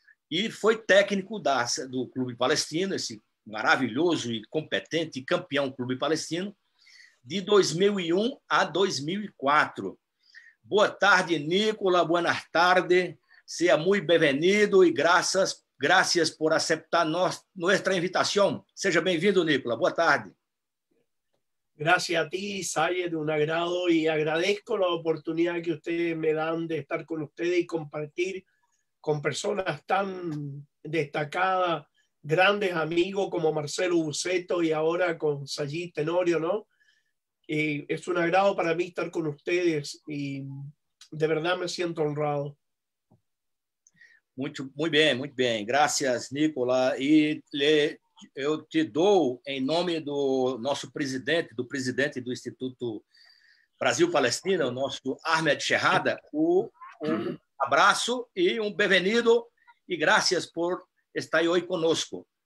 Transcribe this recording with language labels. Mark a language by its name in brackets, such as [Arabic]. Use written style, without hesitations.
[Portuguese] E foi técnico do Clube Palestino, esse maravilhoso e competente campeão Clube Palestino, de 2001 a 2004. Boa tarde, Nicola. [Spanish] Buenas tardes. [Portuguese] Seja muito bem-vindo e graças por aceitar nossa invitação. Seja bem-vindo, Nicola. Boa tarde. [Spanish] Gracias a ti, Sayed, un agrado y agradezco la oportunidad que ustedes me dan de estar con ustedes y compartir con personas tan destacadas, grandes amigos como Marcelo Buzetto y ahora con Sayed Tenorio, ¿no? Es un agrado para mí estar con ustedes y de verdad me siento honrado. [Portuguese] Muito bem. Graças, Nicola. E eu te dou, em nome do nosso presidente, do Instituto Brasil-Palestina, o nosso Ahmed Sherrada, um abraço e um bem-vindo e graças por estar hoje conosco.